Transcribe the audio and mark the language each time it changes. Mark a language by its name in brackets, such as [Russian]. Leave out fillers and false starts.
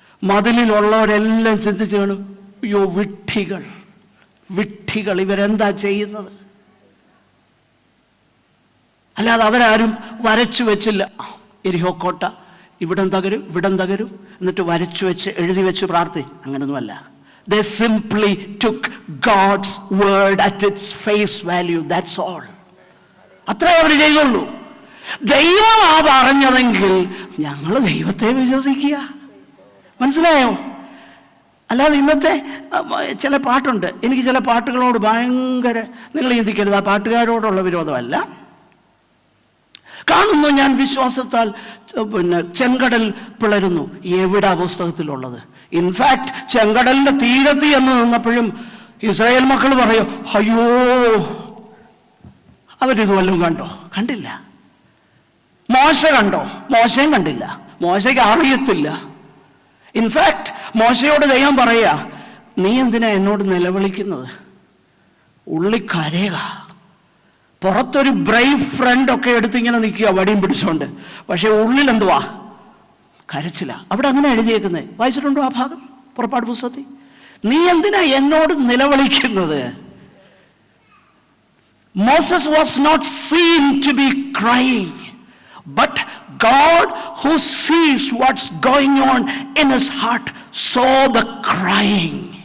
[Malayalam] മതിലിലുള്ളവരെല്ലാം ചിന്തിച്ചു കാണും, അയ്യോ വിഡ്ഢികൾ, വിഡ്ഢികൾ, ഇവരെന്താ ചെയ്യുന്നത്? അല്ലാതെ അവരാരും വരച്ചു വെച്ചില്ല, എരിഹോ കോട്ട ഇവിടം തകരും ഇവിടം തകരും എന്നിട്ട് വരച്ചു വെച്ച് എഴുതി വെച്ച് അങ്ങനെയൊന്നുമല്ല. [English] They simply took God's word at its face value. That's all. [Malayalam] അത്രേ അവർ ചെയ്യുള്ളൂ. ദൈവമാ പറഞ്ഞതെങ്കിൽ ഞങ്ങൾ ദൈവത്തെ വിശ്വസിക്കുക. മനസ്സിലായോ? അല്ലാതെ ഇന്നത്തെ ചില പാട്ടുണ്ട്, എനിക്ക് ചില പാട്ടുകളോട് ഭയങ്കര, നിങ്ങൾ ചിന്തിക്കരുത്, ആ പാട്ടുകാരോടുള്ള വിരോധമല്ല. കാണുന്നു ഞാൻ വിശ്വാസത്താൽ ചെങ്കടൽ പിളരുന്നു. എവിടെ പുസ്തകത്തിലുള്ളത്? ഇൻഫാക്ട് ചെങ്കടലിന്റെ തീരത്ത് എന്ന് നിന്നപ്പോഴും ഇസ്രായേൽ മക്കൾ പറയും, അയ്യോ അവരിത് വല്ലതും കണ്ടോ? കണ്ടില്ല. മോശ കണ്ടോ? മോശയും കണ്ടില്ല. മോശയ്ക്ക് അറിയത്തില്ല. ഇൻഫാക്ട് മോശയോട് ദൈവം പറയുക, നീ എന്തിനാ എന്നോട് നിലവിളിക്കുന്നത്? ഉള്ളി കരയുക. പുറത്തൊരു ബ്രൈവ് ഫ്രണ്ട് ഒക്കെ എടുത്തിങ്ങനെ നിൽക്കുക വടിയും പിടിച്ചുകൊണ്ട്, പക്ഷെ ഉള്ളിൽ എന്തുവാ? കരച്ചില്ല. അവിടെ അങ്ങനെ എഴുതിയേക്കുന്നത് വായിച്ചിട്ടുണ്ടോ ആ ഭാഗം പുറപ്പാട് പുസ്തകത്തിൽ? നീ എന്തിനാ എന്നോട് നിലവിളിക്കുന്നത്? [English] Moses was not seen to be crying, but God who sees what's going on in his heart saw the crying.